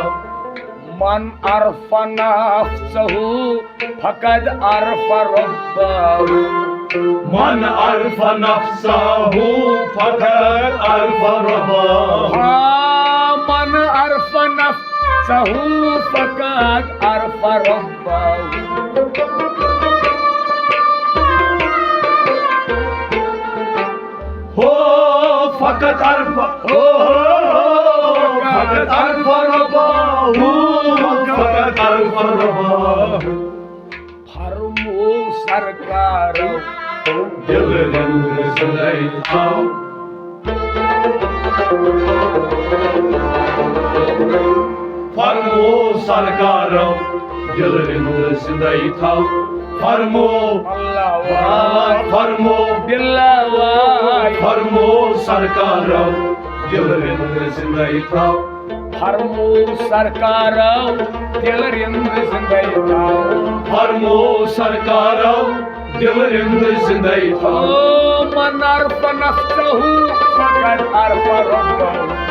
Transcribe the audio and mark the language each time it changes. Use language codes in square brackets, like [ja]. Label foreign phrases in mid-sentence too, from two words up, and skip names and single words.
[ar] من عرف نفسه فقد عرف ربه. من عرف نفسه فقد عرف ربه हाँ من عرف نفسه فقد عرف ربه. هو فقد عرف هو فقد عرف ربه فقد عرف ربه [sd] फरमो सरकार दिल रंग सदाई आओ फरमो सरकार दिल रिंद जिंदगी थाओ फरमो अल्लाह वाई फरमो बिल्ला वाई फरमो सरकारो दिल रिंद जिंदगी थाओ फरमो सरकारो दिल रिंद जिंदगी थाओ फरमो सरकारो दिल रिंद जिंदगी थाओ [ar] او من عرف نفسه فقد عرف ربه